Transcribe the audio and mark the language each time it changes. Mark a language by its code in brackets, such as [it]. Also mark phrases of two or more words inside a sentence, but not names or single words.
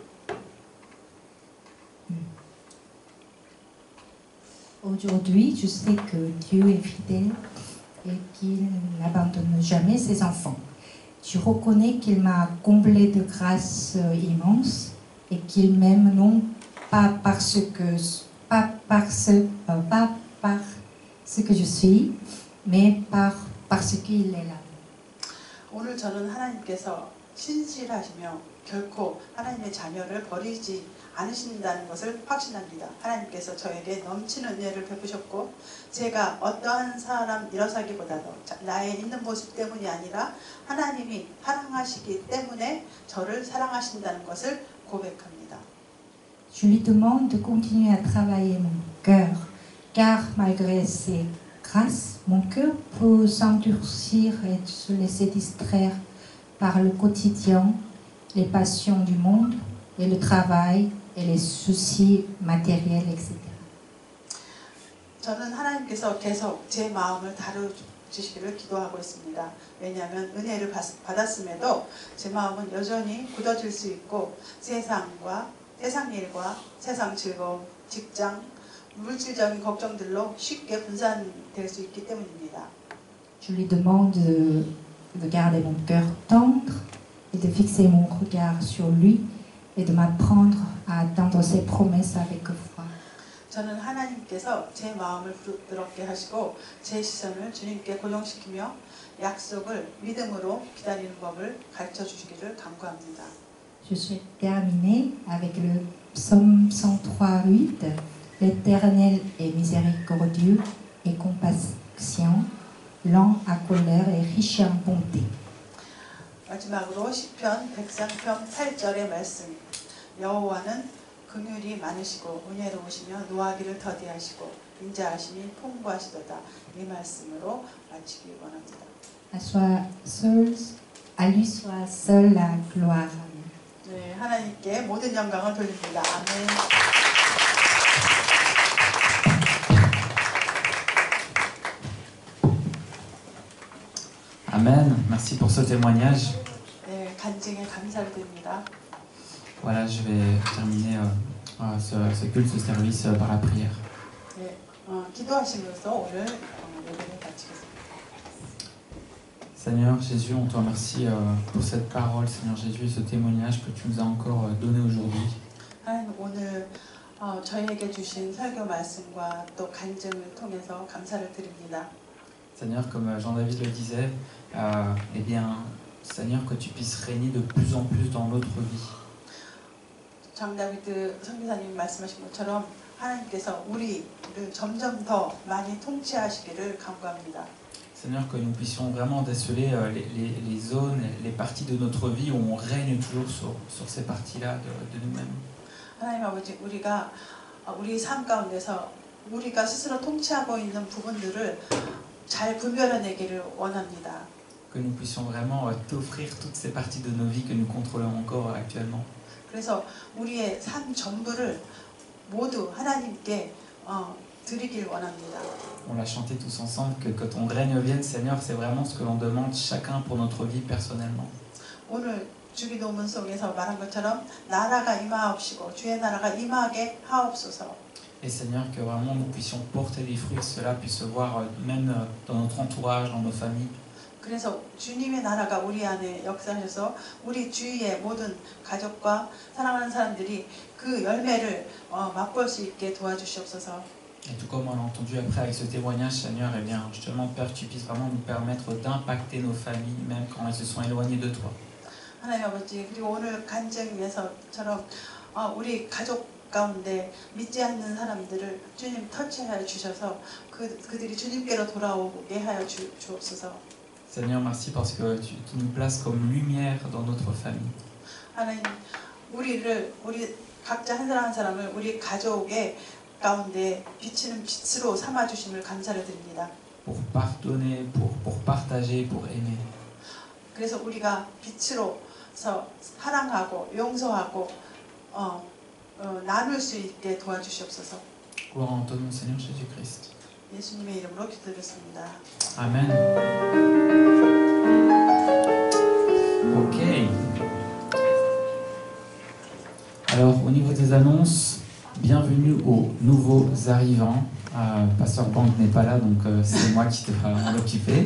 [fr] Aujourd'hui, je sais que Dieu est fidèle et qu'il n'abandonne jamais ses enfants. Je reconnais qu'il m'a comblé de grâce immense et qu'il m'aime non pas par ce que je suis, mais parce qu'il est là. [ko] 오늘 저는 하나님께서 신실하시며 결코 하나님의 자녀를 버리지 않으신다는 것을 확신합니다. 하나님께서 저에게 넘치는 은혜를 베푸셨고 제가 어떠한 사람 일어서기보다도 나의 있는 모습 때문이 아니라 하나님이 사랑하시기 때문에 저를 사랑하신다는 것을 고백합니다. [fr] Je lui demande de continuer à travailler mon cœur, car malgré ses grâces, mon cœur peut s'endurcir et se laisser distraire par le quotidien, les passions du monde et le travail et les soucis matériels, etc. [ko] 저는 하나님께서 계속 제 마음을 다루시기를 기도하고 있습니다. 왜냐하면 은혜를 받았음에도 제 마음은 여전히 굳어질 수 있고 세상 일과 세상 즐거움, 직장, 물질적인 걱정들로 쉽게 분산될 수 있기 때문입니다. [fr] Je lui demande de garder mon cœur tendre et de fixer mon regard sur lui et de m'apprendre à attendre ses promesses avec foi. [ko] 저는 하나님께서 제 마음을 부드럽게 하시고 제 시선을 주님께 고정시키며 약속을 믿음으로 기다리는 법을 가르쳐 주시기를 간구합니다. [fr] Je souhaite terminer avec le psaume 103:8. L'Éternel est miséricordieux et compatient, lent à colère et riche en bonté. [ko] 마지막으로 시편 103편 8절의 말씀. 여호와는 긍휼이 많으시고 은혜로우시며 노하기를 더디하시고 인자하심이 풍부하시도다. 이 말씀으로 마치기 원합니다. [fr] À lui soit seul la gloire. [ko] 네, 하나님께 모든 영광을 돌립니다. 아멘. [fr] Amen. Merci pour ce témoignage. [ko] 네, 간증에 감사를 드립니다. [fr] Voilà, je vais terminer ce culte, ce service par la prière. [ko] 네, 기도하시면서 오늘 예배를 마치겠습니다. [fr] Seigneur Jésus, on te remercie pour cette parole, Seigneur Jésus, ce témoignage que tu nous as encore donné aujourd'hui. [ko] 하나님 오늘 저희에게 주신 설교 말씀과 또 간증을 통해서 감사를 드립니다. [fr] Seigneur, comme Jean-David le disait, eh bien, Seigneur, que tu puisses régner de plus en plus dans notre vie. [ko] 장다비드 선교사님 말씀하신 것처럼 하나님께서 우리를 점점 더 많이 통치하시기를 간구합니다. [fr] Seigneur, que nous puissions vraiment déceler les zones, les parties de notre vie où on règne toujours sur ces parties-là de nous-mêmes. [ko] 하나님 아버지, 우리가 우리 삶 가운데서 우리가 스스로 통치하고 있는 부분들을 잘 분별해내기를 원합니다. [fr] Que nous puissions vraiment t'offrir toutes ces parties de nos vies que nous contrôlons encore actuellement. [ko] 그래서 우리의 삶 전부를 모두 하나님께 드리길 원합니다. [fr] On l'a chanté tous ensemble que ton règne vienne, Seigneur, c'est vraiment ce que l'on demande chacun pour notre vie personnellement. [ko] 오늘 주기도문 속에서 말한 것처럼 나라가 임하옵시고 주의 나라가 임하게 하옵소서. [fr] Et Seigneur, que vraiment nous puissions porter des fruits, que cela puisse se voir même dans notre entourage, dans nos familles. [ko] 그래서 주님의 나라가 우리 안에 역사하셔서 우리 주위의 모든 가족과 사랑하는 사람들이 그 열매를 맛볼 수 있게 도와주시옵소서. [fr] Et tout comme on l'a entendu après avec ce témoignage, Seigneur, eh bien, je te demande, Père, que tu puisses vraiment nous permettre d'impacter nos familles, même quand elles se sont éloignées de toi. [ko] 하나님 아버지, 그리고 오늘 간증에서처럼 우리 가족 가운데 믿지 않는 사람들을 주님 터치하여 주셔서 그들이 주님께로 돌아오게 하여 주옵소서. [fr] Seigneur, merci parce que tu nous places comme lumière dans notre famille. [ko] 하나님, 우리 각자 한 사람 한 사람을 우리 가족의 가운데 비치는 빛으로 삼아 주심을 감사를 드립니다. [fr] Pour pardonner, pour partager, pour aimer. [ko] 그래서 우리가 빛으로서 사랑하고 용서하고 나눌 수 있게 도와주시옵소서. [fr] Gloire en ton nom, Seigneur Jésus-Christ. [ko] 예수님의 이름으로 기도드렸습니다. [fr] Amen. Ok. Alors, au niveau des annonces, bienvenue aux nouveaux arrivants. Pasteur Bank n'est pas là, donc c'est moi qui devrais m'en occuper.